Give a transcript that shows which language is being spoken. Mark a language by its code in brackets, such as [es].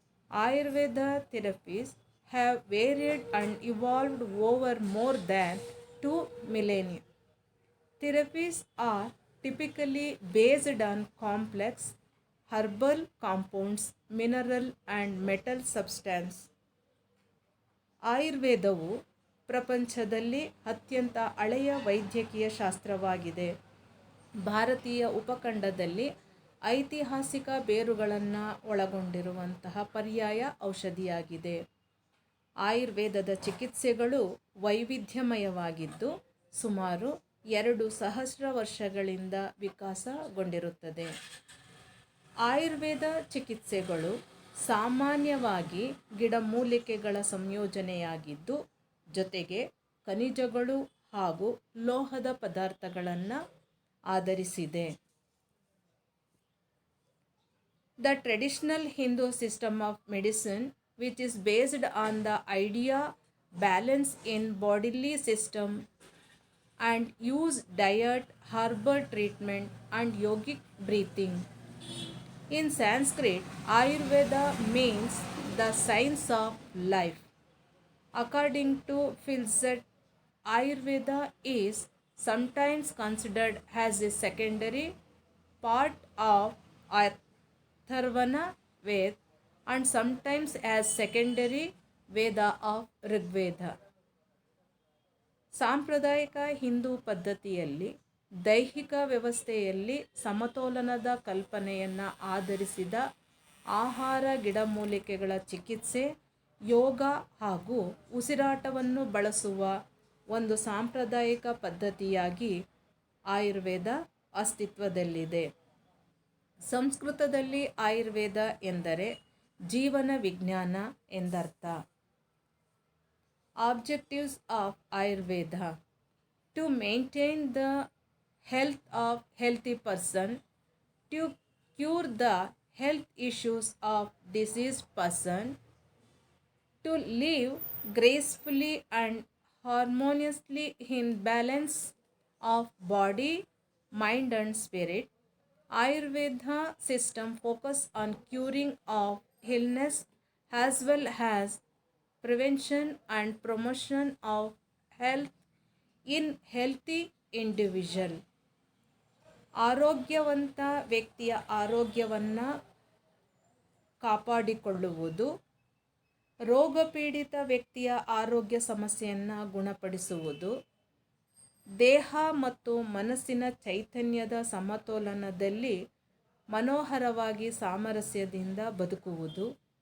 [en] Ayurveda therapies have varied and evolved over more than 2 millennia. Therapies are typically based on complex herbal compounds, mineral and metal substance. [kn] ಆಯುರ್ವೇದವು ಪ್ರಪಂಚದಲ್ಲಿ ಅತ್ಯಂತ ಹಳೆಯ ವೈದ್ಯಕೀಯ ಶಾಸ್ತ್ರವಾಗಿದೆ. ಭಾರತೀಯ ಉಪಖಂಡದಲ್ಲಿ ಐತಿಹಾಸಿಕ ಬೇರುಗಳನ್ನು ಒಳಗೊಂಡಿರುವಂತಹ ಪರ್ಯಾಯ ಔಷಧಿಯಾಗಿದೆ. ಆಯುರ್ವೇದದ ಚಿಕಿತ್ಸೆಗಳು ವೈವಿಧ್ಯಮಯವಾಗಿದ್ದು ಸುಮಾರು 2,000 ವರ್ಷಗಳಿಂದ ವಿಕಾಸಗೊಂಡಿರುತ್ತದೆ. ಆಯುರ್ವೇದ ಚಿಕಿತ್ಸೆಗಳು ಸಾಮಾನ್ಯವಾಗಿ ಗಿಡಮೂಲಿಕೆಗಳ ಸಂಯೋಜನೆಯಾಗಿದ್ದು ಜೊತೆಗೆ ಖನಿಜಗಳು ಹಾಗೂ ಲೋಹದ ಪದಾರ್ಥಗಳನ್ನು ಆಧರಿಸಿದೆ. [en] The traditional Hindu system of medicine, which is based on the idea balance in bodily system and use diet, herbal treatment and yogic breathing. In Sanskrit, Ayurveda means the science of life. According to Philzot, Ayurveda is sometimes considered as a secondary part of Atharvana Ved and sometimes as secondary Veda of Rigveda. [kn] ಸಾಂಪ್ರದಾಯಿಕ ಹಿಂದೂ ಪದ್ಧತಿಯಲ್ಲಿ ದೈಹಿಕ ವ್ಯವಸ್ಥೆಯಲ್ಲಿ ಸಮತೋಲನದ ಕಲ್ಪನೆಯನ್ನು ಆಧರಿಸಿದ ಆಹಾರ, ಗಿಡಮೂಲಿಕೆಗಳ ಚಿಕಿತ್ಸೆ, ಯೋಗ ಹಾಗೂ ಉಸಿರಾಟವನ್ನು ಬಳಸುವ ಒಂದು ಸಾಂಪ್ರದಾಯಿಕ ಪದ್ಧತಿಯಾಗಿ ಆಯುರ್ವೇದ ಅಸ್ತಿತ್ವದಲ್ಲಿದೆ. ಸಂಸ್ಕೃತದಲ್ಲಿ ಆಯುರ್ವೇದ ಎಂದರೆ ಜೀವನ ವಿಜ್ಞಾನ ಎಂದರ್ಥ. [en] Objectives of Ayurveda: to maintain the health of healthy person, to cure the health issues of diseased person, to live gracefully and harmoniously in balance of body, mind and spirit. Ayurveda system focus on curing of illness as well as prevention and promotion of health in healthy individual. [kn] ಆರೋಗ್ಯವಂತ ವ್ಯಕ್ತಿಯ ಆರೋಗ್ಯವನ್ನು ಕಾಪಾಡಿಕೊಳ್ಳುವುದು, ರೋಗಪೀಡಿತ ವ್ಯಕ್ತಿಯ ಆರೋಗ್ಯ ಸಮಸ್ಯೆಯನ್ನು ಗುಣಪಡಿಸುವುದು, ದೇಹ ಮತ್ತು ಮನಸ್ಸಿನ ಚೈತನ್ಯದ ಸಮತೋಲನದಲ್ಲಿ ಮನೋಹರವಾಗಿ ಸಾಮರಸ್ಯದಿಂದ ಬದುಕುವುದು.